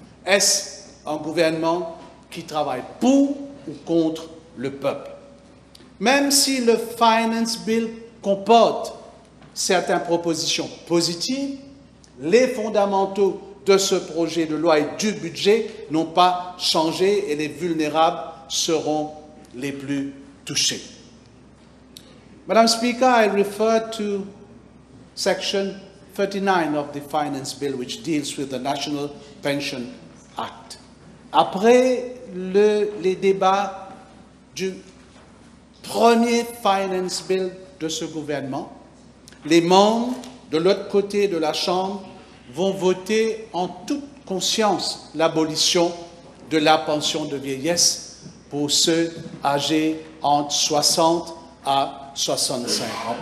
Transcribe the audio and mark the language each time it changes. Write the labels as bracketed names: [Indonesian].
[French] Est-ce un gouvernement qui travaille pour ou contre le peuple? Même si le Finance Bill comporte certaines propositions positives. Les fondamentaux de ce projet de loi et du budget n'ont pas changé et les vulnérables seront les plus touchés. [English] Madam Speaker, I refer to Section 39 of the Finance Bill, which deals with the National Pension Act. [French] Après les débats du premier Finance Bill de ce gouvernement, les membres de l'autre côté de la Chambre vont voter en toute conscience l'abolition de la pension de vieillesse pour ceux âgés entre 60 à 65 ans.